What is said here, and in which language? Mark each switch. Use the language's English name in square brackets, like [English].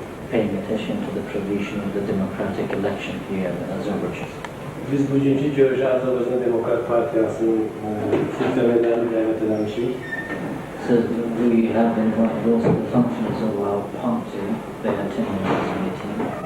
[English] paying attention to the provision of the democratic election here in Azerbaijan. [Azerbaijani] Biz bugünkü görüşü Azərbaycan Demokrat Partiyasının funksionerlərini dəvət eləmişik. [English] So we have invited also the functionaries of our party, they attended this meeting.